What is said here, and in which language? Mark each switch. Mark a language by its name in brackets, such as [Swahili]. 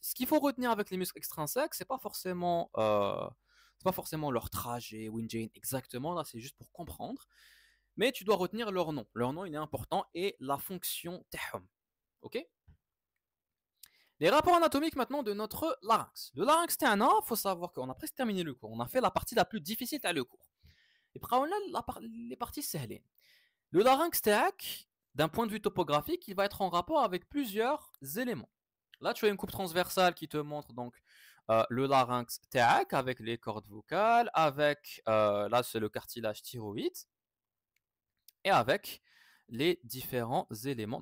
[French] Ce qu'il faut retenir avec les muscles extrinsèques, c'est pas forcément leur trajet, Winjane exactement, là c'est juste pour comprendre. Mais tu dois retenir leur nom. Leur nom, il est important et la fonction tahum. Ok? Les rapports anatomiques maintenant de notre larynx. Le larynx, il faut savoir qu'on a presque terminé le cours. On a fait la partie la plus difficile à le cours. [Arabic] يبقاو لنا [French] les parties [Arabic] سهلين. [French] Le larynx [Arabic] تاعك [French] d'un point de vue topographique, il va être en rapport avec plusieurs éléments. Là, tu as une coupe transversale qui te montre donc le larynx [Arabic] تاعك [French] avec les cordes vocales, avec là c'est le cartilage thyroïde et avec les différents éléments.